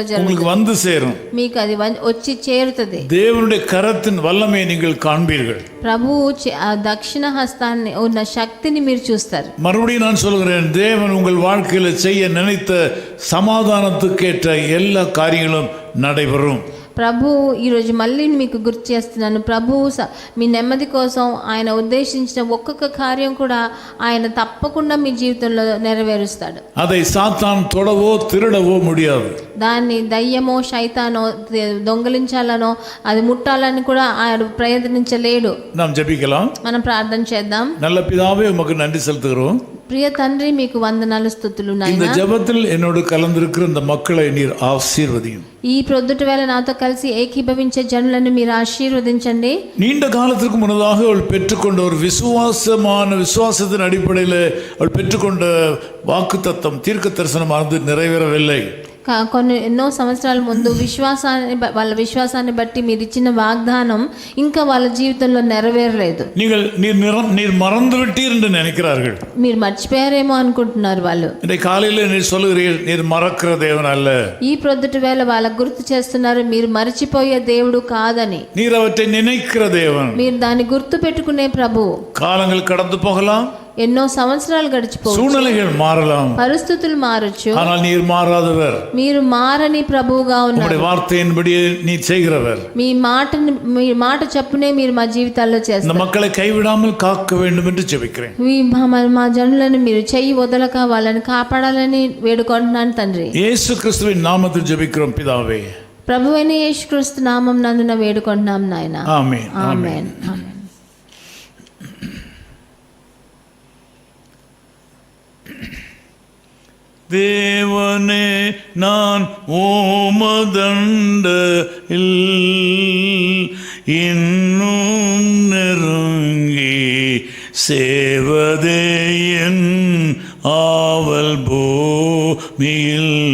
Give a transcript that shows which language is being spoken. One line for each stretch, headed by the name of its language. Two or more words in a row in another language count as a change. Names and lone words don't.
Tamil: உங்களுக்கு
Telugu: జరుగుతుంది.
Tamil: வந்து சேரும்.
Telugu: మీకు అది వచ్చి చేరుతుంది.
Tamil: தேவனுடைய கரத்தின் வல்லமையை நீங்கள் காண்பீர்கள்.
Telugu: ప్రభు దక్షిణ హస్తాన్ని ఉన్న శక్తిని మీరు చూస్తారు.
Tamil: மறுபடியும் நான் சொல்கிறேன், தேவன் உங்கள் வாழ்க்கையில செய்ய நினைத்த சமாதானத்துக்கேற்ற எல்லா காரியங்களும் நடைபெறும்.
Telugu: ప్రభు ఈరోజు మళ్ళీ మీకు గుర్తు చేస్తున్నాను, ప్రభు మీ నెమ్మది కోసం ఆయన ఉద్దేశించిన ఒక్కొక్క కార్యం కూడా ఆయన తప్పకుండా మీ జీవితంలో నెరవేరుస్తాడు.
Tamil: அதை சாத்தான் தொடவோ திருடவோ முடியாது.
Telugu: దాన్ని దయ్యమో శైతానో దొంగలించాలనో అది ముట్టాలని కూడా ఆయన ప్రయత్నించలేడు.
Tamil: நாம் ஜெபிக்கலாம்.
Telugu: మనం ప్రార్థన చేద్దాం.
Tamil: நல்ல பிதாவே, உமக்கு நன்றி செலுத்துகிறோம்.
Telugu: ప్రియ తండ్రి, మీకు వందనాలు స్తుతులు
Tamil: இந்த
Telugu: నాయనా.
Tamil: ஜெபத்தில் என்னோடு கலந்திருக்கிற இந்த மக்களை நீர் ஆசீர்வதியும்.
Telugu: ఈ ప్రొద్దుట వేళ నాతో కలిసి ఏకీభవించే జనులను మీరు ఆశీర్వదించండి.
Tamil: நீண்ட காலத்திற்கு முன்னதாக அவள் பெற்றுக்கொண்ட ஒரு விசுவாசத்தின் அடிப்படையில் அவள் பெற்றுக்கொண்ட வாக்குத்தத்தம் தீர்க்க தரிசனமானது நிறைவேறவில்லை.
Telugu: ఎన్నో సంవత్సరాల ముందు వాళ్ళ విశ్వాసాన్ని బట్టి మీరు ఇచ్చిన వాగ్దానం ఇంకా వాళ్ళ జీవితంలో నెరవేరలేదు.
Tamil: நீர் மறந்து விட்டீர் என்று நினைக்கிறார்கள்.
Telugu: మీరు మర్చిపోయారేమో అనుకుంటున్నారు వాళ్ళు.
Tamil: இன்றைக்கு காலையில் நீர் சொல்லுகிறீர், நீர் மறக்கிற தேவன் அல்ல.
Telugu: ఈ ప్రొద్దుటి వేళ వాళ్ళకు గుర్తు చేస్తున్నారు, మీరు మర్చిపోయే దేవుడు కాదని.
Tamil: நீர் அவற்றை நினைக்கிற தேவன்.
Telugu: మీరు దాన్ని గుర్తు పెట్టుకునే ప్రభు.
Tamil: காலங்கள் கடந்து போகலாம்,
Telugu: ఎన్నో సంవత్సరాలు గడిచిపోవచ్చు,
Tamil: சூழ்நிலைகள் மாறலாம்,
Telugu: పరిస్థితులు మారొచ్చు,
Tamil: ஆனால் நீர் மாறாதவர்.
Telugu: మీరు మారని ప్రభువుగా ఉన్నారు.
Tamil: உம்முடைய வார்த்தையின்படி நீர் செய்கிறவர்.
Telugu: మీ మాట చెప్పునే మీరు మా జీవితాల్లో
Tamil: இந்த
Telugu: చేస్తారు.
Tamil: மக்களை கைவிடாமல் காக்க வேண்டும் என்று ஜெபிக்கிறேன்.
Telugu: మా జనులను మీరు చెయ్యి వదలక వాళ్ళని కాపాడాలని వేడుకుంటున్నాను తండ్రి.
Tamil: இயேசு கிறிஸ்துவின் நாமத்தில் ஜெபிக்கிறோம் பிதாவே.
Telugu: ప్రభువైన యేసుక్రీస్తు నామం నందున వేడుకుంటున్నాం నాయన.
Tamil: ஆமென்.
Telugu: ఆమేన్. ఆమేన్.
Tamil: தேவனே, நான் ஓமதண்டையில் இன்னும் நெருங்கி சேவதே என் ஆவல் பூமியில்.